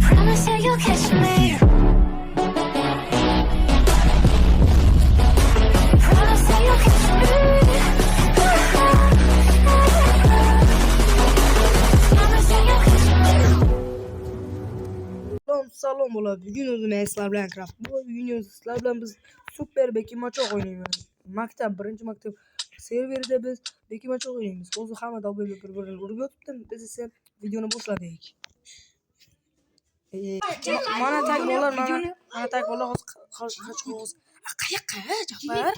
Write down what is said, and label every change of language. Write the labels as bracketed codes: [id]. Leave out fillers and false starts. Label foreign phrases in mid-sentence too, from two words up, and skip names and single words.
[en] Promise that you'll catch me. Promise that you'll catch me. Promise that you'll catch me. [uz] Salom bo'ladi. Bugun o'zim sizlar bilan Craft. Bugun sizlar bilan biz super beki machoq o'ynaymiz. Maktab, birinchi maktab serverida biz beki machoq o'ynaymiz. Hozir hamma dalbelga bir-birini urib yotibdi. Biz esa videoni boshladik. Mana tag bo'lar, mana tag bo'lar hozir qayoqqa Jafar?